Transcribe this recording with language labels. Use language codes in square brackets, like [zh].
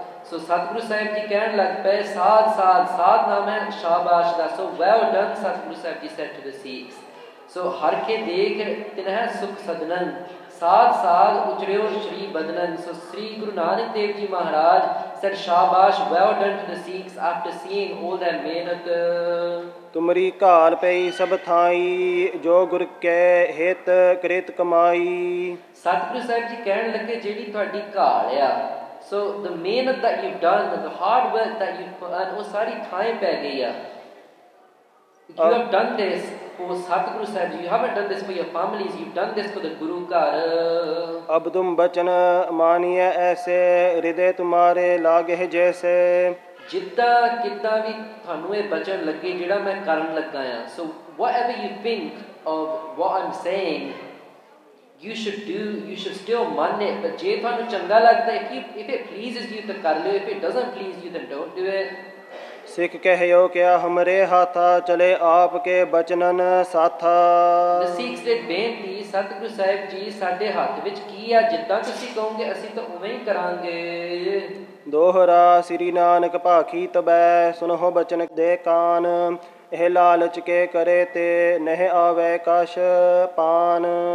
[pa] ਸੋ ਸਤਿਗੁਰੂ ਸਾਹਿਬ ਜੀ ਕਹਿਣ ਲੱਗ ਪਏ ਸਾਧ ਸਾਧ, ਸਾਧ ਨਾਮ ਹੈ ਸ਼ਾਬਾਸ਼ ਦਾ। ਸੋ [en] well done, [pa] Satguru Sahib ji [en] said to the Sikhs. [pa] ਸੋ ਹਰ ਕੇ ਦੇਖ ਤਿਨਹਿ ਸੁਖ ਸਦਨੰ, ਸਾਧ ਸਾਧ ਉਚਰਿਓ ਸ਼੍ਰੀ ਬਦਨਨ। ਸੋ ਸ੍ਰੀ ਗੁਰੂ ਨਾਨਕ ਦੇਵ ਜੀ ਮਹਾਰਾਜ [en] said Shabash, well done to the Sikhs after seeing all their mehnat. [pa] ਤੁਮਰੀ ਘਾਲ ਪਈ ਸਭ ਥਾਈ ਜੋ ਗੁਰ ਕੈ ਹਿਤ ਕ੍ਰਿਤ ਕਮਾਈ। Satguru Sahib Ji ਕਹਿਣ ਲੱਗੇ ਜਿਹੜੀ ਤੁਹਾਡੀ ਘਾਲ ਆ, [en] so the mehnat that you've done, [pa] the hard work that you've done, ਉਹ ਸਾਰੀ ਥਾਂ ਪੈ ਗਈ ਆ। [en] You have done this for Satguru Sahib Ji. You haven't done this for your families. You've done this for the Guru Ghar. [hi] अब तुम बचन मानिए ऐसे हृदय तुम्हारे लागे जैसे। [pa] ਜਿੱਦਾਂ ਕਿੱਦਾਂ ਵੀ ਤੁਹਾਨੂੰ ਇਹ ਬਚਨ ਲੱਗੇ ਜਿਹੜਾ ਮੈਂ ਕਰਨ ਲੱਗਾ ਆ। [en] So whatever you think of what I'm saying, you should do. You should still man it. [pa] But ਜੇ ਤੁਹਾਨੂੰ ਚੰਗਾ ਲੱਗਦਾ, [en] if it pleases you [pa] ਤਾਂ ਕਰ ਲਿਓ. [en] If it doesn't please you, then don't do it. [hi] Sikh कहो क्या हमरे हाथा चले आपके बचनन साथा। [en] The Sikhs did [pa] ਬੇਨਤੀ, ਸਤਿਗੁਰੂ ਸਾਹਿਬ ਜੀ ਸਾਡੇ ਹੱਥ ਵਿੱਚ ਕੀ ਆ, ਜਿੱਦਾਂ ਤੁਸੀਂ ਕਹੋਗੇ ਅਸੀਂ ਤਾਂ ਉਵੇਂ ਹੀ ਕਰਾਂਗੇ। ਦੋਹਰਾ ਸ੍ਰੀ ਨਾਨਕ ਭਾਖੀ ਤਬੈ ਸੁਨਹੁ ਬਚਨ ਦੇ ਕਾਨ। ਇਹ ਲਾਲਚ ਕੇ ਕਰੇ ਤੇ ਨਹਿ ਆਵੇ ਕਛ ਪਾਨ।